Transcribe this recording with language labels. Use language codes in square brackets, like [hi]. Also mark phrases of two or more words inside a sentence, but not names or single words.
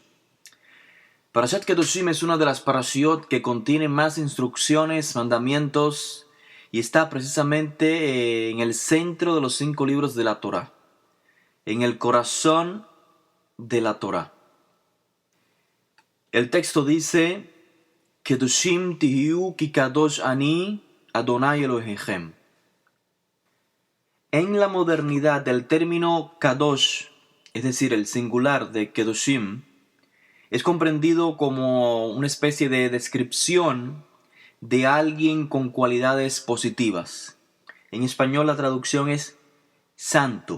[es] Parashat Kedoshim es una de las parashiot que contiene más instrucciones, mandamientos y está precisamente en el centro de los 5 libros de la Torah, en el corazón de la Torah. El texto dice: [he] קדושים תהיו כי קדוש אני אדוני אלוהיכם. [es] En la modernidad, el término Kadosh, es decir, el singular de Kedoshim, es comprendido como una especie de descripción de alguien con cualidades positivas. En español la traducción es santo.